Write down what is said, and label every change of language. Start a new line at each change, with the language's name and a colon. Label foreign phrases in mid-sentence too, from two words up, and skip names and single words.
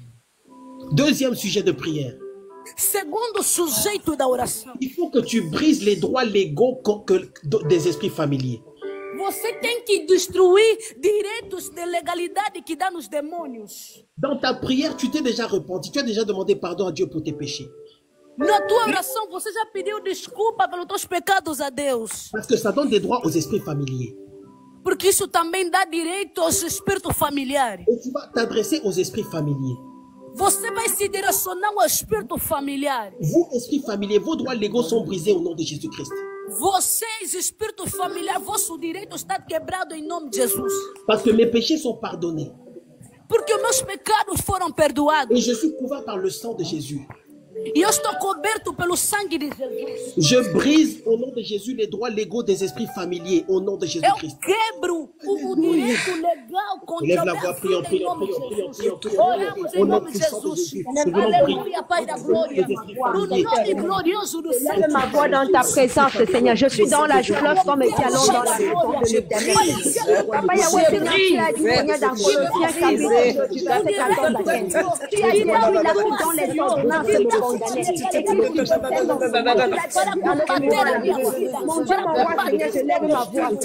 French: Deuxième sujet de prière.
Portuguese: Segundo sujeito da oração.
French: Il faut que tu brises les droits légaux des esprits familiers.
Portuguese: Você tem que destruir direitos de legalidade que dá nos demônios.
French: Dans ta prière, tu t'es déjà repenti, tu as déjà demandé pardon à Dieu pour tes péchés.
Portuguese: Na tua oração, você já pediu desculpa pelos teus pecados a Deus.
French: Parce que ça donne des droits aux esprits familiers.
Portuguese: Porque isso também dá direito aos espíritos familiares.
French: Et tu vas t'adresser aux esprits familiers.
Portuguese: Você vai se direcionar ao espírito familiar.
French: Vous, esprits familiers, vos droits légaux sont brisés au nom de Jésus-Christ.
Portuguese: Vocês, espírito familiar, vosso direito está quebrado em nome de Jesus.
French: Parce que mes péchés sont pardonnés.
Portuguese: Porque meus pecados foram perdoados.
French: Et je suis couvert par le sang de Jésus.
Portuguese: E eu estou coberto pelo sangue de Jesus.
French: Je brise au nom de Jésus les droits légaux des esprits familiers au nom de Jésus-Christ.
Portuguese: Eu quebro o direito legal contra
French: Lève la voix, prions, prions, prions, prions, prions.
Portuguese: Oramos em nome de Jesus. Aleluia, Pai da glória. No nome glorioso do Senhor.
French: Lève ma voix dans ta présence, Seigneur. Je suis dans la fleuve comme étalon dans la maison de l'Éternel. Papa Yahweh, Seigneur, tu as dit, Seigneur, dans Colossiens chapitre 2, verset 14 à 15. Tu as dit là où il a pris dans les ordonnances de condamner. Mon Dieu, mon roi, Seigneur, je lève ma voix.